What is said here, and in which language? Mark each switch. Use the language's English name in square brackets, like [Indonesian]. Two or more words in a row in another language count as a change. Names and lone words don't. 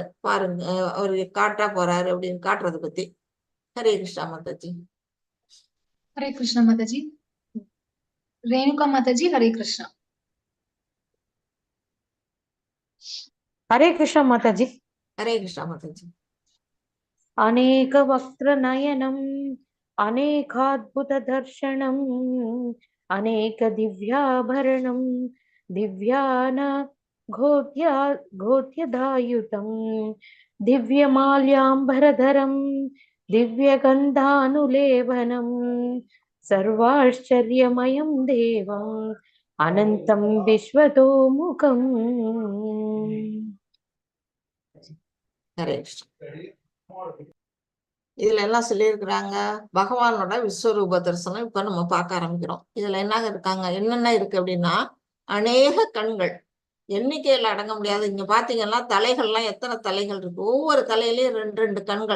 [Tamil] பாருங்க, அவரு காட்ட போறாரு அப்படின்னு காட்டுறதை பத்தி. ஹரே கிருஷ்ணா மாதாஜி. ஹரே கிருஷ்ணா மாதாஜி. ரேணுகா மாதாஜி ஹரே கிருஷ்ணா. ஹரே கிருஷ்ணா மாதாஜி. ஹரே கிருஷ்ணா மாதாஜி. [Sanskrit] अनेकवक्त्रनयनम् अनेकाद्भुतदर्शनम् अनेकदिव्याभरणम् घोत्यदायुतम् दिव्यमाल्याम्बरधरम् दिव्यगन्धानुलेपनम् सर्वाश्चर्यमयं देवम् अनन्तं विश्वतोमुखम्. [Tamil] ஹரே கிருஷ்ணா. இதுல எல்லாம் சொல்லியிருக்கிறாங்க பகவானோட விஸ்வரூப தரிசனம் இப்ப நம்ம பார்க்க ஆரம்பிக்கிறோம். இதுல என்ன இருக்காங்க, என்னென்ன இருக்கு அப்படின்னா, அநேக கண்கள், எண்ணிக்கையில அடங்க முடியாது. இங்க பாத்தீங்கன்னா தலைகள்லாம் எத்தனை தலைகள் இருக்கு, ஒவ்வொரு தலையிலயும் 2 கண்கள்.